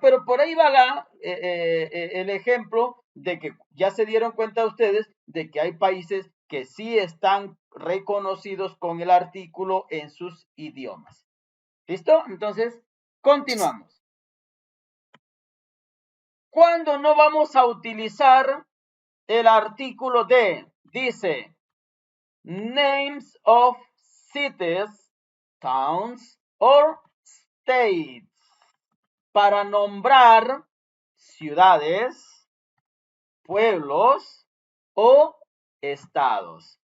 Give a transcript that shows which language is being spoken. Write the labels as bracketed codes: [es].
[es] Pero por ahí va el ejemplo de que ya se dieron cuenta ustedes de que hay países que sí están reconocidos con el artículo en sus idiomas. ¿Listo? Entonces, continuamos. ¿Cuándo no vamos a utilizar el artículo de? Dice, [en] names of cities, towns or states. [es] Para nombrar ciudades, pueblos o estados.